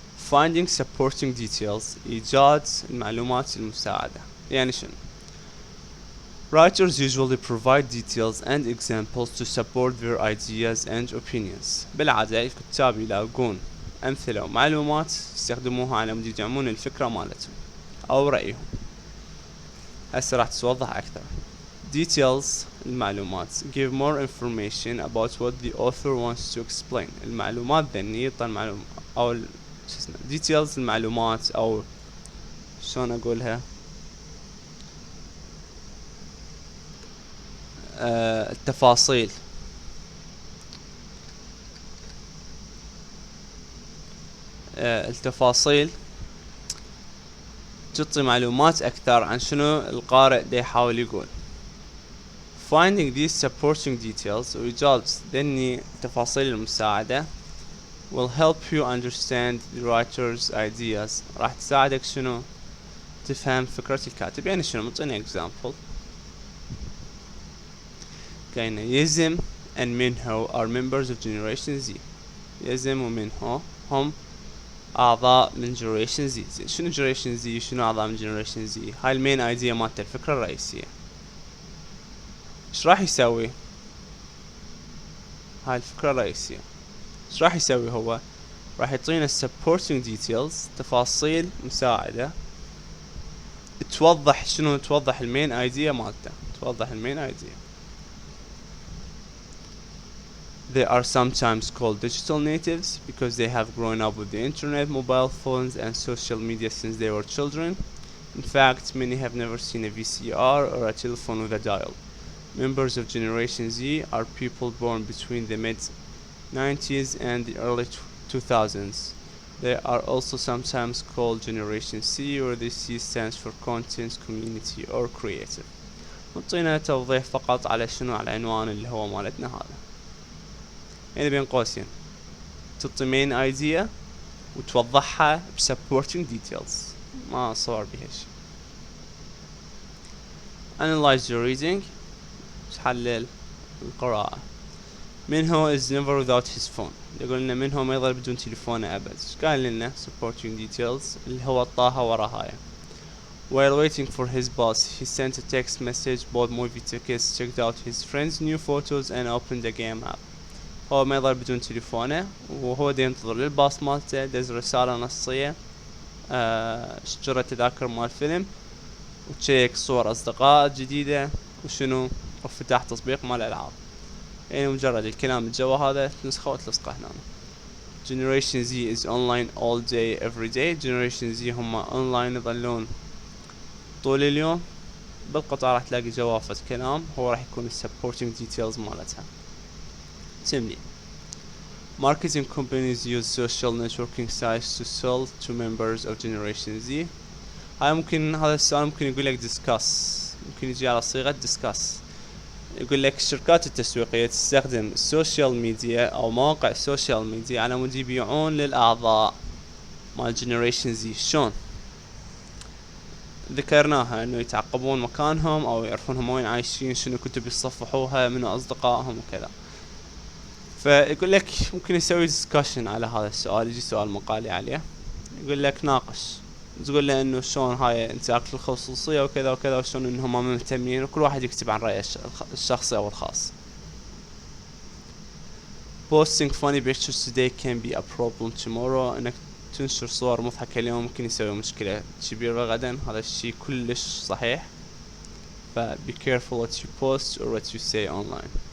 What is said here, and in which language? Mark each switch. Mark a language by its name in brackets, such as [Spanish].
[English] finding supporting details، [Arabic] إيجاد المعلومات المساعدة. يعني شنو؟ [English] writers usually provide details and examples to support their ideas and opinions. [Arabic] بالعادة الكتاب يلاقون أمثلة ومعلومات يستخدموها على مود يدعمون الفكرة مالتهم أو رأيهم. هسه راح تتوضح أكثر. [English] details المعلومات give more information about what the author wants to explain. [Arabic] المعلومات ذني يعطي المعلومة أو details المعلومات أو شلون أقولها التفاصيل. التفاصيل تعطي معلومات أكثر عن شنو القارئ دا يحاول يقول. [English] finding these supporting details [Arabic] وإيجاد ذني التفاصيل المساعدة [English] will help you understand the writer's ideas. [Arabic] راح تساعدك شنو تفهم فكرة الكاتب. يعني شنو؟ مطيني example. كاين يزم [English] and منهو are members of generation Z. [Arabic] يزم ومنهو هم أعضاء من generation Z. شنو generation Z؟ شنو أعضاء من generation Z؟ هاي المين ايديا مالت الفكرة الرئيسية. ايش راح يسوي؟ هاي الفكرة الرئيسية. ايش راح يسوي هو؟ راح يعطينا supporting details، تفاصيل مساعدة توضح شنو، توضح المين ايديا مالته، توضح المين ايديا. [English] They are sometimes called digital natives because they have grown up with the internet, mobile phones and social media since they were children. In fact, many have never seen a VCR or a telephone with a dial. Members of Generation Z are people born between the mid-90s and the early 2000s. They are also sometimes called Generation C, where the C stands for content, community or creative. [Arabic] نعطينا توضيح فقط على شنو، على العنوان اللي هو مالتنا هذا. يعني بين قوسين تعطي main idea وتوضحها ب supporting details، ما صور بها شي. [English] Analyze your reading، [Arabic] تحلل القراءة. منهو [English] is never without his phone، [Arabic] يقول لنا منهو ما يظل بدون تليفونه أبد. قال لنا supporting details اللي هو طاها وراها. [English] While waiting for his bus, he sent a text message, bought movie tickets, checked out his friends' new photos and opened the game app. [Arabic] هو ما يظل بدون تليفونه وهو دا ينتظر للباص مالته، دز رسالة نصية، اشترى تذاكر مال فيلم وتشيك صور أصدقاء جديدة وشنو، وفتح تطبيق مال ألعاب. يعني مجرد الكلام الجوا هذا نسخة وتلصقه هنا. [English] Generation Z is online all day every day. [Arabic] Generation Z هم online يظلون طول اليوم. بالقطعة راح تلاقي جوافة كلام، هو راح يكون supporting details مالتها. سمني. [English] Marketing companies use social networking sites to sell to members of Generation Z. [Arabic] هاي ممكن، هذا السؤال ممكن يقول لك discuss، ممكن يجي على صيغة discuss. يقول لك الشركات التسويقية تستخدم السوشيال ميديا أو مواقع السوشيال ميديا على مود يبيعون للأعضاء مال Generation Z. شلون؟ ذكرناها انه يتعقبون مكانهم او يعرفون هم وين عايشين، شنو كتب يصفحوها، منو اصدقائهم وكذا. فيقول لك ممكن يسوي discussion على هذا السؤال، يجي سؤال مقالي عليه، يقول لك ناقش، تقول له انه شلون هاي انتهاك الخصوصية وكذا وكذا، وشلون انهم ما مهتمين، وكل واحد يكتب عن رأيه الشخصي او الخاص. [English] Posting funny pictures today can be a problem tomorrow. [Arabic] انك تنشر صور مضحكة اليوم ممكن يسوي مشكلة كبيرة غدا. هذا الشيء كلش صحيح. [English] ف be careful what you post or what you say online.